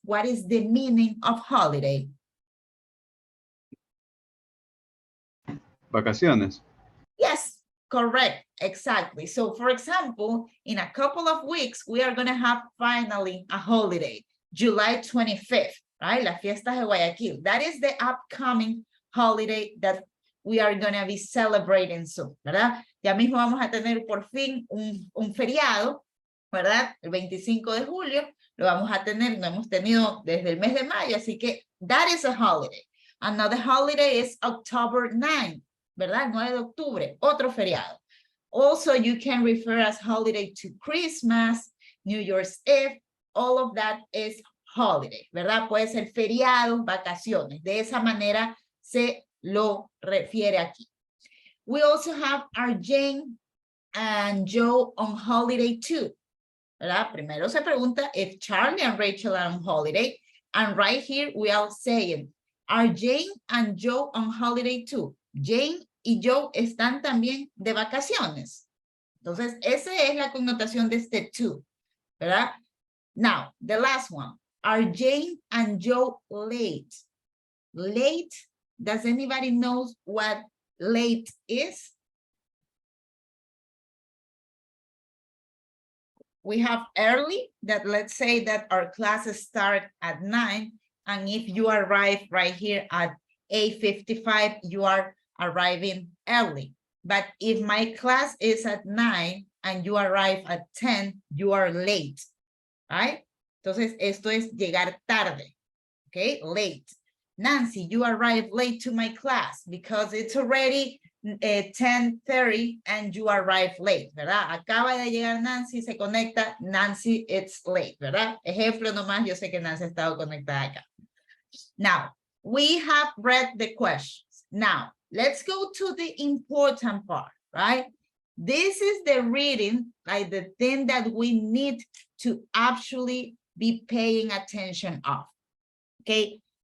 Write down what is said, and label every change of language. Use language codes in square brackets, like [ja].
[en] What is the meaning of holiday? [es] Vacaciones. [en] Yes, correct, exactly. So for example, in a couple of weeks, we are going to have finally a holiday, July 25th, right? [es] Las fiestas de Guayaquil. [en] That is the upcoming holiday that we are going to be celebrating soon, ¿verdad? [es] Ya mismo vamos a tener por fin un feriado, ¿verdad? El 25 de julio lo vamos a tener, no hemos tenido desde el mes de mayo, así que [en] that is a holiday. Another holiday is October 9, ¿verdad? [es] 9 de octubre, otro feriado. [en] Also, you can refer as holiday to Christmas, New Year's Eve, all of that is holiday, ¿verdad? [es] Puede ser feriados, vacaciones. De esa manera se lo refiere aquí. [en] We also have our Jane and Joe on holiday too, ¿verdad? [es] Primero se pregunta [en] if Charlie and Rachel are on holiday, and right here we are saying, are Jane and Joe on holiday too? [es] Jane y Joe están también de vacaciones. Entonces, esa es la connotación de este to, ¿verdad? [en] Now, the last one. Are Jane and Joe late? Late, does anybody know what late is? We have early, that let's say that our classes start at 9, and if you arrive right here at 8:55, you are arriving early. But if my class is at 9 and you arrive at 10, you are late, right? [es] Entonces, esto es llegar tarde, okay? [en] Late. Nancy, you arrive late to my class because it's already 10:30 and you arrive late, ¿verdad? [es] Acaba de llegar Nancy, se conecta, Nancy, [en] it's late, [es] ¿verdad? Ejemplo nomás, yo sé que Nancy ha estado conectada acá. [en] Now, we have read the questions. Now, let's go to the important part, right? This is the reading, like the thing that we need to actually be paying attention of, okay?